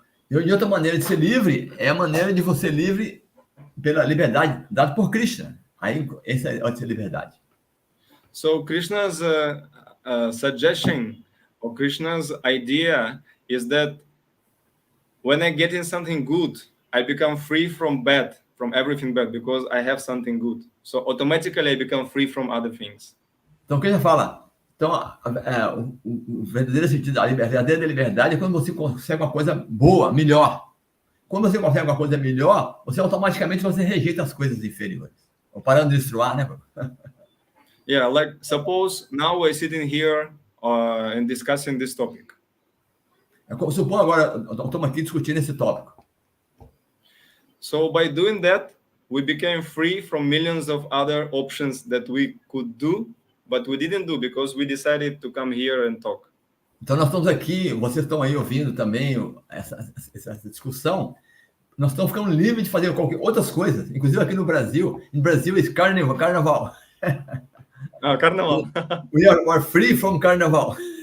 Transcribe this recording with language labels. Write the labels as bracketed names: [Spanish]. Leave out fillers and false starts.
[Portuguese] E outra maneira de ser livre é a maneira de você livre pela liberdade dada por Krishna. Aí essa é a liberdade. [English] So Krishna's suggestion or Krishna's idea is that when I get in something good, I become free from bad, from everything bad, because I have something good. So automatically I become free from other things. [Portuguese] Então, o que ele fala? Então, o verdadeiro sentido da verdadeira liberdade é quando você consegue uma coisa boa, melhor. Quando você consegue uma coisa melhor, você automaticamente rejeita as coisas inferiores. Ou parando de destruir, né? [English] Yeah, like suppose now we're sitting here and discussing this topic. [Portuguese] Suponho agora, estamos aqui discutindo esse tópico. [English] So by doing that, we became free from millions of other options that we could do, but we didn't do because we decided to come here and talk. [Portuguese] Então nós estamos aqui, vocês estão aí ouvindo também essa discussão. Nós estamos ficando livres de fazer outras coisas, inclusive aqui no Brasil. No Brasil é carnaval. Carnaval. [English] We are free from carnaval.